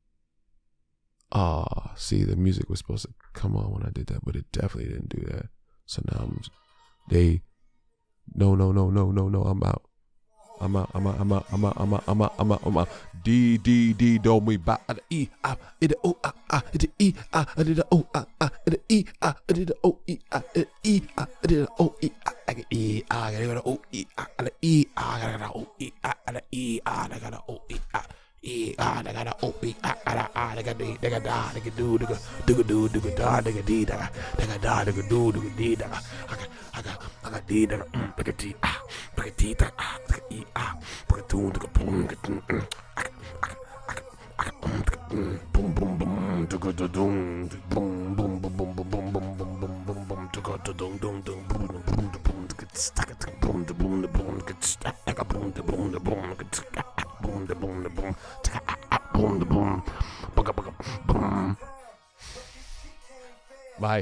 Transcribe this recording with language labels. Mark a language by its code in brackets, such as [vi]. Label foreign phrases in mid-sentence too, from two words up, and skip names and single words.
[en] Oh, see, the music was supposed to come on when I did that, but it definitely didn't do that. So now I'm out. D do me ba e a it o a it e a it o a it e a it o e a it e a it o e a e a o e a e a o e a e a o e a I got oh I got da da do da dee da da do dee da I got dee da dee dee da e do boom boom boom boom to go to boom boom boom boom boom boom boom boom boom boom boom to go to boom boom boom boom boom boom boom Bye.